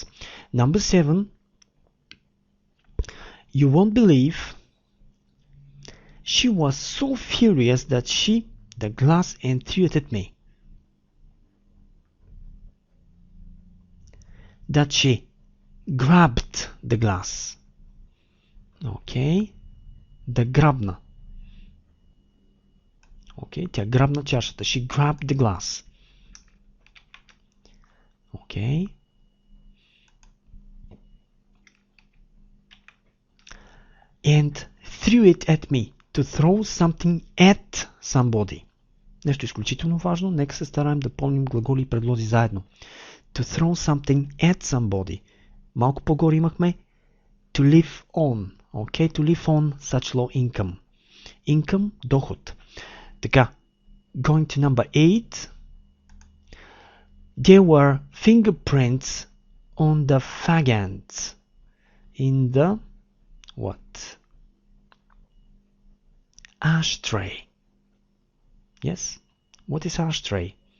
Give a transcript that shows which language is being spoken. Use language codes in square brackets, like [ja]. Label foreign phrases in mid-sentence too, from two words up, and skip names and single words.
[en] Number 7. You won't believe. She was so furious that she, the glass, and threw it at me. That she grabbed the glass. [bg] Okay. Да грабна. Okay. Тя грабна чашата. [en] She grabbed the glass. Okay. And threw it at me. To throw something at somebody. [bg] Нещо изключително важно. Нека се стараем да помним глаголи и предлози заедно. [en] To throw something at somebody. [bg] Малко по-горе имахме [en] to live on. Okay, to live on such low income. Income, [bg] доход. Така, [en] going to number 8. There were fingerprints on the fag ends. In the what? Ashtray. Yes? What is ashtray?